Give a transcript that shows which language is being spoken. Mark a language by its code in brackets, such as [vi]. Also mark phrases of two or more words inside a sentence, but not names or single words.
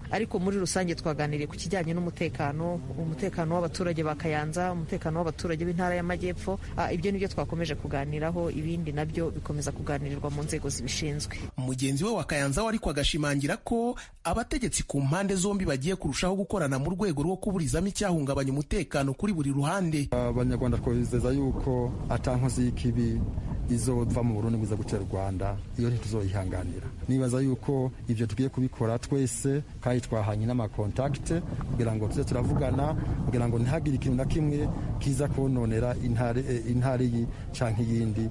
[rw] Ariko muri rusange twaganiriye ku kijyanye n'umutekano, umutekano w'abaturage ba Kayanza, umutekano w'abaturage b'intara y'Amajyepfo. Ibyo nibyo twakomeje kuganiraho, ibindi nabyo bikomeza kuganirirwa mu nzego zibishinzwe. Mugenzi we wa Kayanza ariko agashimangira ko abategetsi ku mpande zombi bagiye kurushaho gukorana mu rwego rwo kuburizamo icyahungabanya umutekano kuri buri ruhande. [rn] Abanyarwanda twizeza yuko atankozi y'ikibi izova mu Burundi biza gutera u Rwanda, iyo ntituzoyihanganira. Nibaza yuko ibyo tugiye kubikora twese kandi twahanye n'amakontakte kugira ngo tuze turavugana, kugira ngo ntihagire ikintu na kimwe kiza kononera intare iyi canke iyindi.